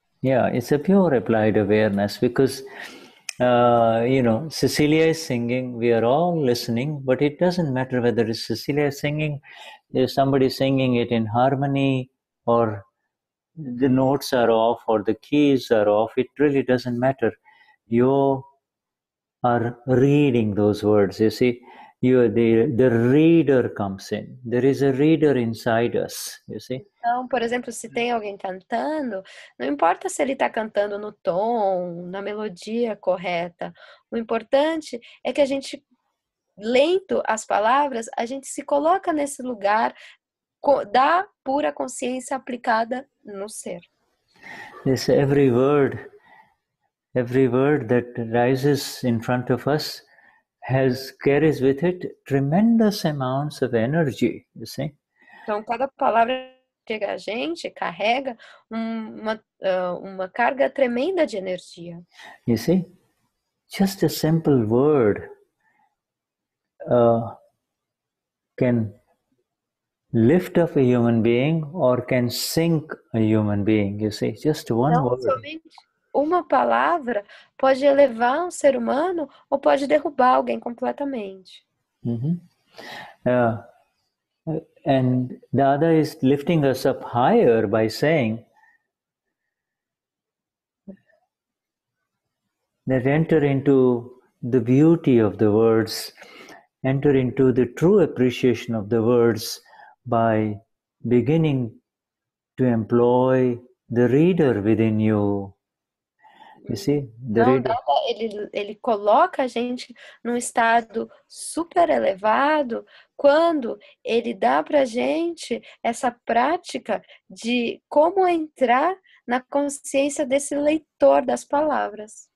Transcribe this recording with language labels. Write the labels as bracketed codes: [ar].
[en] Yeah, it's a pure applied awareness because, Cecilia is singing, we are all listening, but it doesn't matter whether it's Cecilia singing, there's somebody singing it in harmony, or the notes are off, or the keys are off. It really doesn't matter. You are reading those words, you see. the reader comes in. There is a reader inside us, you see. [pt] Então, por exemplo, se tem alguém cantando, não importa se ele está cantando no tom, na melodia correta. O importante é que a gente, lendo as palavras, a gente se coloca nesse lugar da pura consciência aplicada no ser. [en] Yes, every word that rises in front of us carries with it tremendous amounts of energy, you see. [pt] Então, cada palavra que chega a gente carrega uma carga tremenda de energia. [en] You see, just a simple word can lift up a human being or can sink a human being, you see, just one word. [pt] Somente uma palavra pode elevar um ser humano ou pode derrubar alguém completamente. [en] And Dada is lifting us up higher by saying that enter into the beauty of the words, enter into the true appreciation of the words by beginning to employ the reader within you. You see, [pt] ele coloca a gente num estado super elevado quando ele dá pra gente essa prática de como entrar na consciência desse leitor das palavras.